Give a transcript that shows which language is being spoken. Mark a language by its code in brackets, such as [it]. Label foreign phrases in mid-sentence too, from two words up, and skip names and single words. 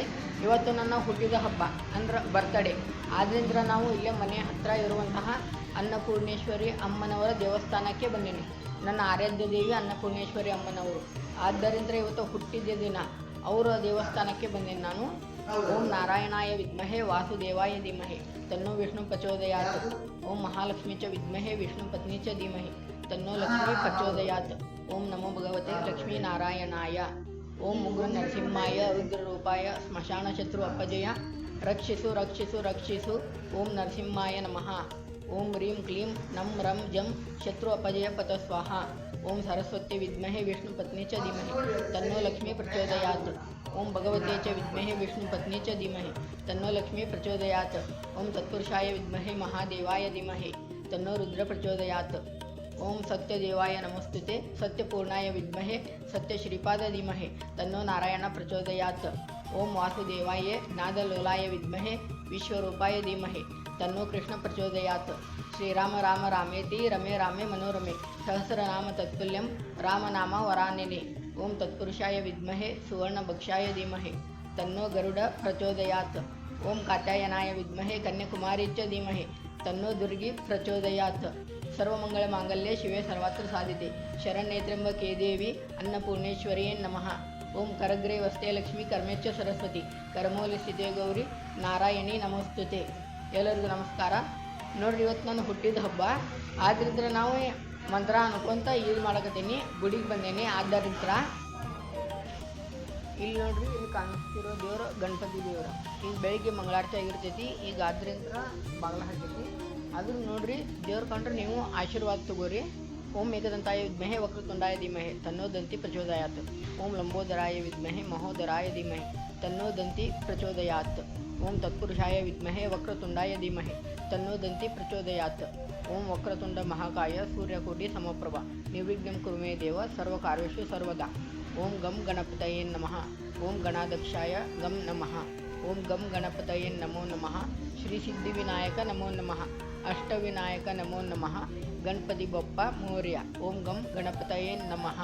[kn] ಇವತ್ತು ನನ್ನ ಹುಟ್ಟಿದ ಹಬ್ಬ ಅಂದ್ರೆ ಬರ್ತ್ಡೇ. ಆದ್ದರಿಂದ ನಾವು ಇಲ್ಲೇ ಮನೆ ಹತ್ತಿರ ಇರುವಂತಹ ಅನ್ನಪೂರ್ಣೇಶ್ವರಿ ಅಮ್ಮನವರ ದೇವಸ್ಥಾನಕ್ಕೆ ಬಂದೀನಿ. ನನ್ನ ಆರಾಧ್ಯ ದೇವಿ ಅನ್ನಪೂರ್ಣೇಶ್ವರಿ ಅಮ್ಮನವರು. ಆದ್ದರಿಂದ ಇವತ್ತು ಹುಟ್ಟಿದ ದಿನ ಅವರ ದೇವಸ್ಥಾನಕ್ಕೆ ಬಂದೀನಿ ನಾನು. [sa] ಓಂ ನಾರಾಯಣಾಯ ವಿದ್ಮಹೇ ವಾಸುದೇವಾಯ ಧೀಮಹಿ ತನ್ನೋ ವಿಷ್ಣು ಪ್ರಚೋದಯಾತ್. ಓಂ ಮಹಾಲಕ್ಷ್ಮೀ ಚ ವಿದ್ಮಹೇ ವಿಷ್ಣು ಪತ್ನಿ ಚ ಧೀಮಹಿ ತನ್ನೋ ಲಕ್ಷ್ಮೀ ಪ್ರಚೋದಯಾತ್. ಓಂ ನಮೋ ಭಗವತೆ ಲಕ್ಷ್ಮೀ ನಾರಾಯಣಾಯ. ಓಂ ಉಗ್ರ ನರಸಿಂಹಾಯ ರುದ್ರರೂಪಾಯ ಸ್ಮಶಾನ ಶತ್ರು ಅಪಜಯ [kn] ರಕ್ಷಿಸು ರಕ್ಷಿಸು ರಕ್ಷಿಸು. [sa] ಓಂ ನರಸಿಂಹಾಯ ನಮಃ. ಓಂ ರೀಂ ಕ್ಲೀಂ ನಂ ರಂ ಜಂ ಶತ್ರು ಅಪಜಯ ಪತ ಸ್ವಾಹ. ಓಂ ಸರಸ್ವತಿ ವಿದ್ಮಹೇ ವಿಷ್ಣು ಪತ್ನಿ ಚ ಧೀಮಹಿ ತನ್ನೋ ಲಕ್ಷ್ಮೀ ಪ್ರಚೋದಯಾತ್. ಓಂ ಭಗವತೆ ಚ ವಿದ್ಮಹೇ ವಿಷ್ಣು ಪತ್ನಿ ಚ ಧೀಮಹಿ ತನ್ನೋ ಲಕ್ಷ್ಮೀ ಪ್ರಚೋದಯಾತ್. ಓಂ ತತ್ಪುರುಷಾಯ ವಿದ್ಮಹೇ ಮಹಾದೇವಾಯ ಧೀಮಹಿ ತನ್ನೋ ರುದ್ರ ಪ್ರಚೋದಯಾತ್. ಓಂ ಸತ್ಯದೇವಾಯ ನಮಸ್ತುತೆ ಸತ್ಯಪೂರ್ಣಾಯ ವಿದ್ಮಹೇ ಸತ್ಯಶ್ರೀಪಾದ ಧೀಮಹಿ ತನ್ನೋ ನಾರಾಯಣ ಪ್ರಚೋದಯಾತ್. ಓಂ ವಾಸುದೇವಾಯ ನಾದಲೋಲಾಯ ವಿದ್ಮಹೇ ವಿಶ್ವರೂಪಾಯ ಧೀಮಹಿ ತನ್ನೋ ಕೃಷ್ಣ ಪ್ರಚೋದಯಾತ್. ಶ್ರೀರಾಮ ರಾಮ ರಾಮೇತಿ ರಮೇ ರಾಮೇ ಮನೋರಮೆ ಸಹಸ್ರನಾಮ ತತ್ಪುಲ್ಯಂ ರಾಮನಾಮ ವರಾನ್ಯನೆ. ಓಂ ತತ್ಪುರುಷಾಯ ವಿದ್ಮಹೇ ಸುವರ್ಣಭಕ್ಷಾಯ ಧೀಮಹಿ ತನ್ನೋ ಗರುಡ ಪ್ರಚೋದಯಾತ್. ಓಂ ಕಾತ್ಯಾಯನಾಯ ವಿದ್ಮಹೇ ಕನ್ಯಾಕುಮಾರಿ ಚ ಧೀಮಹಿ ತನ್ನೋ ದುರ್ಗಿ ಪ್ರಚೋದಯಾತ್. ಸರ್ವಮಂಗಳ ಮಾಂಗಲ್ಯೆ ಶಿವೆ ಸರ್ವಾತ್ರ ಸಾಧಿತೆ ಶರಣ್ಯೇ ತ್ರ್ಯಂಬಕೆ ದೇವಿ ಅನ್ನಪೂರ್ಣೇಶ್ವರಿಯೇ ನಮಃ. ಓಂ ಕರಗ್ರೇ ವಸ್ತೆ ಲಕ್ಷ್ಮೀ ಕರ್ಮೇಚ್ಚ ಸರಸ್ವತಿ ಕರಮೂಲಿ ಸ್ಥಿತೇ ಗೌರಿ ನಾರಾಯಣಿ ನಮಸ್ತುತೆ. [kn] ಎಲ್ಲರಿಗೂ ನಮಸ್ಕಾರ. ನೋಡ್ರಿ, ಇವತ್ತು ನಾನು ಹುಟ್ಟಿದ ಹಬ್ಬ. ಆದ್ದರಿಂದ ನಾವು ಮಂತ್ರ ಅನ್ಕೊಂತ ಯೂಸ್ ಮಾಡಕತ್ತೀನಿ. ಗುಡಿಗೆ ಬಂದೇನಿ. ಆದ್ದರಿಂದ ಇಲ್ಲಿ ನೋಡ್ರಿ, ಇಲ್ಲಿ ಕಾಣಿಸ್ತಿರೋ ದೇವರು ಗಣಪತಿ ದೇವರು. ಈಗ ಬೆಳಿಗ್ಗೆ ಮಂಗಳಾರತಿ ಆಗಿರ್ತೈತಿ. ಈಗ ಆದ್ದರಿಂದ ಬಾಗಿಲ ಹಾಕೈತಿ. ಆದ್ರೂ ನೋಡ್ರಿ, ದೇವ್ರು ಕಂಡ್ರೆ ನೀವು ಆಶೀರ್ವಾದ ತಗೋರಿ. [sa] ಓಂ ಏಕದಂತಾಯ ವಿದ್ಮಹೇ ವಕ್ರತುಂಡಾಯ ಧೀಮಹಿ ತನ್ನೋ ದಂತಿ ಪ್ರಚೋದಯಾತ್. ಓಂ ಲಂಬೋದರಾಯ ವಿದ್ಮಹೇ ಮಹೋದರಾಯ ಧೀಮಹಿ ತನ್ನೋ ದಂತಿ ಪ್ರಚೋದಯಾತ್. ಓಂ ತತ್ಪುರುಷಾಯ ವಿದ್ಮಹೇ ವಕ್ರತುಂಡಾಯ ಧೀಮಹಿ ತನ್ನೋ ದಂತಿ ಪ್ರಚೋದಯಾತ್. ಓಂ ವಕ್ರತುಂಡ ಮಹಾಕಾಯ ಸೂರ್ಯಕೋಟಿ ಸಮಪ್ರಭ ನಿರ್ವಿಘ್ನಂ ಕುರು ಮೇ ದೇವ ಸರ್ವಕಾರ್ಯೇಷು ಸರ್ವದಾ. ಓಂ ಗಂ ಗಣಪತಯೇ ನಮಃ. ಓಂ ಗಣಾಧ್ಯಕ್ಷಾಯ ಗಂ ನಮಃ. ಓಂ ಗಂ ಗಣಪತಯೇ ನಮೋ ನಮಃ. ಶ್ರೀ ಸಿದ್ಧಿವಿನಾಯಕ ನಮೋ ನಮಃ. ಅಷ್ಟವಿನಾಯಕ ನಮೋ ನಮಃ. [mr] ಗಣಪತಿ ಬಪ್ಪ ಮೋರ್ಯ. [sa] ಓಂ ಗಂ ಗಣಪತಯೇ ನಮಃ.